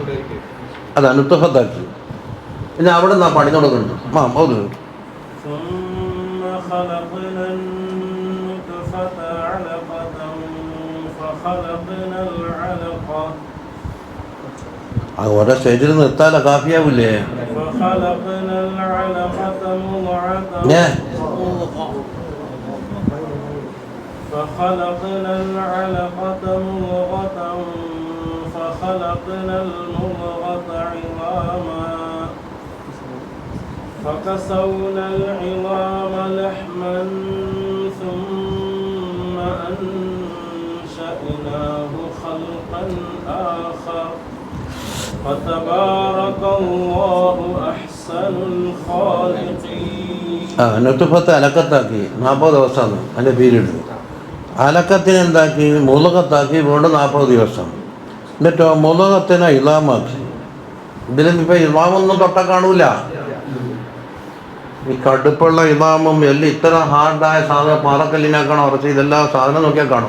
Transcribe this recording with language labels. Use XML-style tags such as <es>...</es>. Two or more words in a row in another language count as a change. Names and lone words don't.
<ml>അതാണ് നുത്തുഫത്താക്കി. പിന്നെ അവിടെ നിന്നാ പണി തുടങ്ങുന്നു. ഓരോ സ്റ്റേജിൽ നിർത്താലോ, കാഫിയാവില്ലേ?</ml> <ar>فخلقنا العلقة مضغة فخلقنا المضغة عظاما فكسونا العظام لحما ثم أنشأناه خلقا آخر فتبارك الله أحسن الخالقين.</ar> <ml>നുത്തുഫത്ത് അലക്കത്താക്കി 40 ദിവസമാണ് അതിൻ്റെ പീരീഡ്. അലക്കത്തിന് എന്താക്കി, മുളകത്താക്കി വീണ്ടും 40 ദിവസം. എന്നിട്ടോ മുളകത്തിനെ ഇളാമാക്കി. ഇതിലിപ്പോൾ ഇളാമൊന്നും തൊട്ട കാണൂല. ഈ കടുപ്പുള്ള ഇളാമും എല്ലാം ഇത്ര ഹാർഡായ സാധനം പാറക്കല്ലിനാക്കണം ഉറച്ച്, ഇതെല്ലാം സാധനം നോക്കിയാൽ കാണും.</ml>